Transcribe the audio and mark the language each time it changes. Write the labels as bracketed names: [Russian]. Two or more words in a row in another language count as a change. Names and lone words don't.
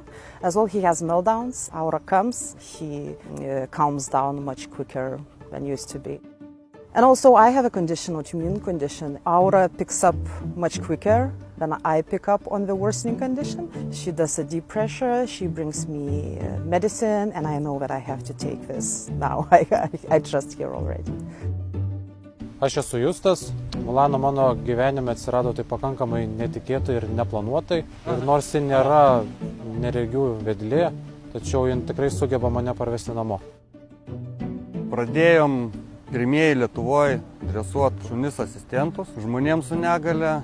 [English] As well, he has meltdowns. Aura comes, he calms down much quicker than used to be. And also, I have a condition, autoimmune condition. Aura picks up much quicker than I pick up on the worsening condition. She does a deep pressure, she brings me medicine, and I know that I have to take this now. I trust her already. [Lithuanian] Aš esu Justas. Mulana mano gyvenime atsirado tai pakankamai netikėtai ir neplanuotai. Ir nors ji nėra neregių vedlė, tačiau ji tikrai sugeba mane parvesti namo. Pradėjom pirmieji Lietuvoje dresuoti šunis asistentus žmonėms su negale.